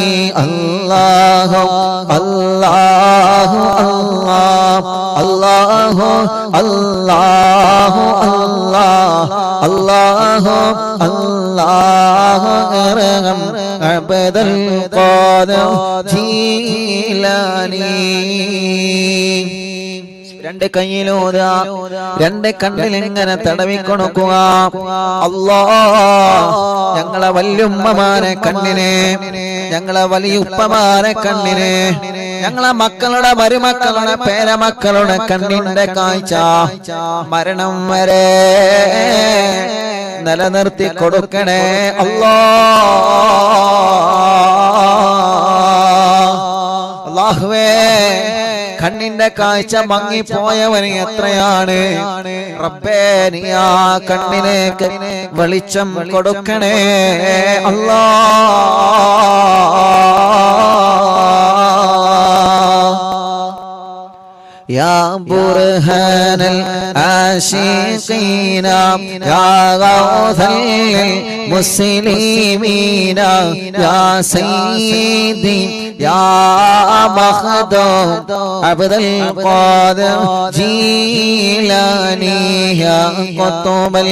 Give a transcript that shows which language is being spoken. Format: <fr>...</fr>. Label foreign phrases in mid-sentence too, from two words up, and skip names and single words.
<ar>الله الله الله الله الله الله الله أرحم عبد القادر جيلاني.</ar> <ml>രണ്ട് കയ്യിലൂത, രണ്ട് കണ്ണിലിങ്ങനെ തടവിക്കൊടുക്കുക. അല്ലാഹ് ഞങ്ങളെ വല്യുമ്മമാരെ കണ്ണിനെ, ഞങ്ങളെ വലിയുപ്പമാരെ കണ്ണിനെ, ഞങ്ങളെ മക്കളുടെ മരുമക്കളുടെ പേരമക്കളുടെ കണ്ണിന്റെ കാഴ്ച മരണം വരെ നിലനിർത്തി കൊടുക്കണേ അല്ലാഹ്. അല്ലാഹുവേ കണ്ണിന്റെ കാഴ്ച മങ്ങിപ്പോയവന് എത്രയാണ് റബ്ബേ നീ ആ കണ്ണിലേക്ക് വെളിച്ചം കൊടുക്കണേ</ml> <ar>يا برهان العاشقين يا غوث المسلمين يا سيدي يا مخدوم عبد القادر جيلاني يا قطب</ar>